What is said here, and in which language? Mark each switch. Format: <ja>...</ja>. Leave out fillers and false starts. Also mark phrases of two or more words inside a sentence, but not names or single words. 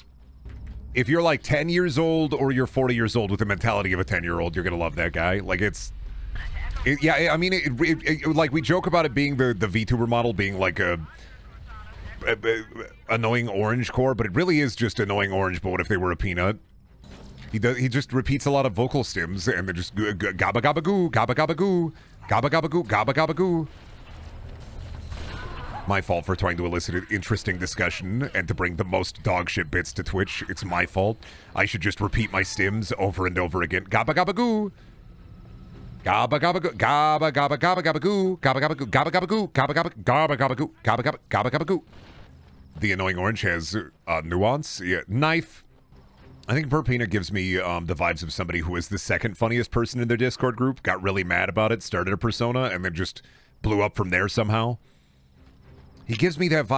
<en>If you're, like, 10 years old or you're 40 years old with the mentality of a 10-year-old, you're gonna love that guy. Like, it's... yeah, I mean, like, we joke about it being the VTuber model being, like, a annoying orange core, but it really is just annoying orange. But what if they were a peanut? He just repeats a lot of vocal stems, and they're just gabba gabba goo, gabba gabba goo, gabba gabba goo, gabba gabba goo. My fault for trying to elicit an interesting discussion and to bring the most dog shit bits to Twitch. It's my fault. I should just repeat my stems over and over again. Gabba gabba goo. Gabba gabba goo, gabba gabba gabba gabba goo, gabba gabba goo, gabba gabba goo, gabba gabba gabba gabba goo, gabba gabba gabba gabba goo. The annoying orange has nuance. Yeah, knife. I think Burnt Peanut gives me the vibes of somebody who is the second funniest person in their Discord group, got really mad about it, started a persona, and then just blew up from there somehow. He gives me that vibe.</en>